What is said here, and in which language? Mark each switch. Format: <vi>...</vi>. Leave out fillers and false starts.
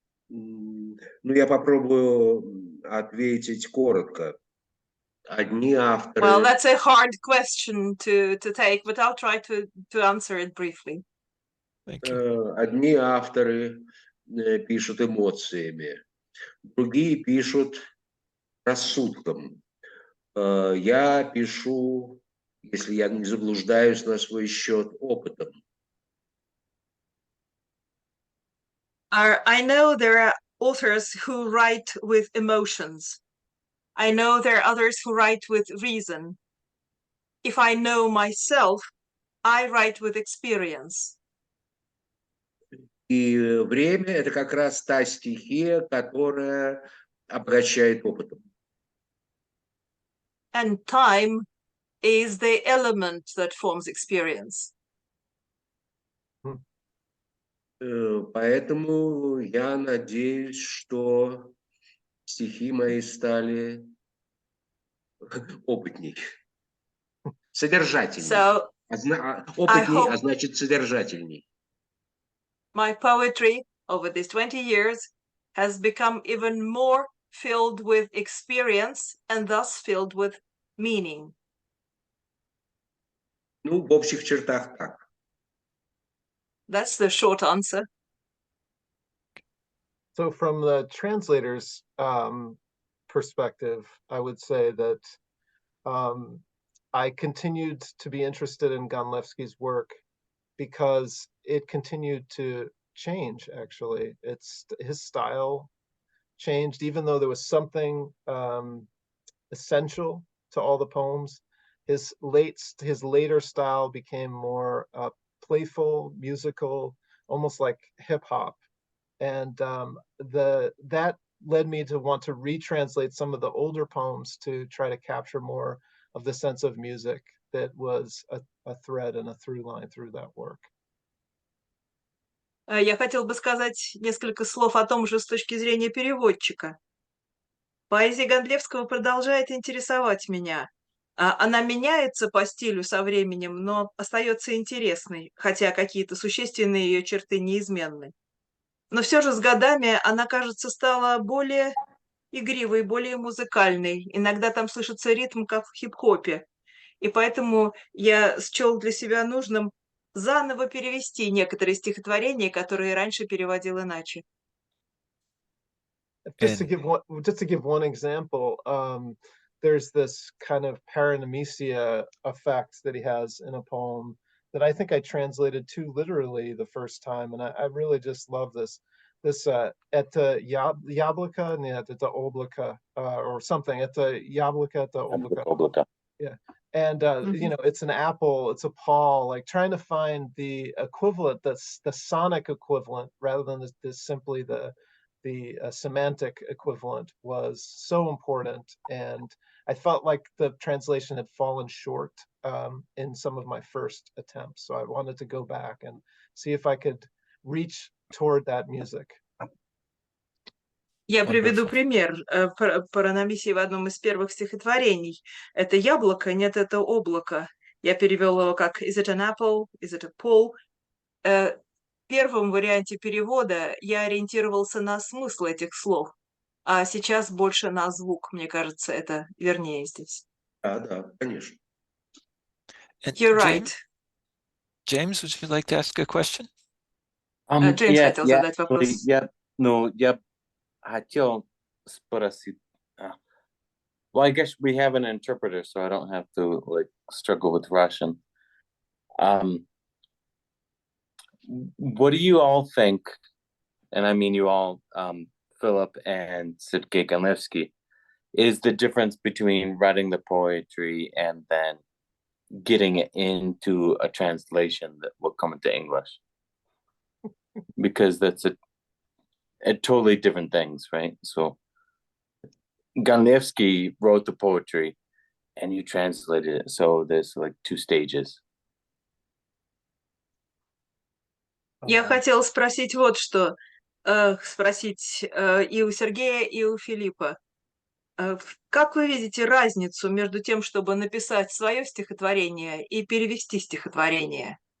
<ru>Я попробую ответить коротко. Одни авторы...</ru> <en>Well, that's a hard question to take, but I'll try to answer it briefly.</en> <ru>Одни авторы пишут эмоциями, другие пишут рассудком. Я пишу, если я не заблуждаюсь, на свой счет опытом.</ru> <en>I know there are authors who write with emotions. I know there are others who write with reason. If I know myself, I write with experience.</en> <ru>И время — это как раз та стихия, которая обогащает опытом.</ru> <en>And time is the element that forms experience.</en> <ru>Поэтому я надеюсь, что стихи мои стали опытней, содержательней.</ru> <en>So,</en> <ru>Опытней, а значит содержательней.</ru> <en>My poetry over these 20 years has become even more filled with experience and thus filled with meaning.</en> <ru>В общих чертах так.</ru> <en>That's the short answer. So from the translator's perspective, I would say that I continued to be interested in Gandlevsky's work because it continued to change, actually. His style changed, even though there was something essential to all the poems. His later style became more playful, musical, almost like hip hop, and that led me to want to retranslate some of the older poems to try to capture more of the sense of music that was a thread and a through line through that work.</en> <ru>Я хотел бы сказать несколько слов о том же с точки зрения переводчика. Поэзия Гондлевского продолжает интересовать меня. Она меняется по стилю со временем, но остается интересной, хотя какие-то существенные ее черты неизменны. Но все же с годами она, кажется, стала более игривой, более музыкальной. Иногда там слышится ритм, как в хип-хопе. И поэтому я счел для себя нужным заново перевести некоторые стихотворения, которые раньше переводил иначе.</ru> <en>Just to give one example, there's this kind of paranemesia effect that he has in a poem that I think I translated too literally the first time, and I really just love this.</en> <ru>Это яблоко, нет, это облако,</ru> <en>or something.</en> <ru>Это яблоко, это облако. Yeah.</ru> <en>And you know, it's an apple, it's a paw, like trying to find the equivalent, that's the sonic equivalent rather than simply the semantic equivalent was so important. And I felt like the translation had fallen short in some of my first attempts. So I wanted to go back and see if I could reach toward that music.</en> <ru>Я приведу пример параномисии в одном из первых стихотворений. Это яблоко, нет, это облако. Я перевел его как</ru> <en>«Is it an apple? Is it a pole?»</en> <ru>В первом варианте перевода я ориентировался на смысл этих слов, а сейчас больше на звук. Мне кажется, это вернее здесь. Да, конечно.</ru> <en>You're right. James, would you like to ask a question?</en> <ru>Джеймс хотел задать вопрос. Я хотел спросить.</ru> <en>Well, I guess we have an interpreter, so I don't have to like struggle with Russian. What do you all think? And I mean you all, Philip and Sergey Gandlevsky, is the difference between writing the poetry and then getting it into a translation that will come into English? Because that's a totally different things, right? So Gandlevsky wrote the poetry and you translated it. So there's like two stages.</en> <ru>Я хотела спросить вот что. Спросить и у Сергея, и у Филиппа. Как вы видите разницу между тем, чтобы написать свое стихотворение и перевести стихотворение?</ru>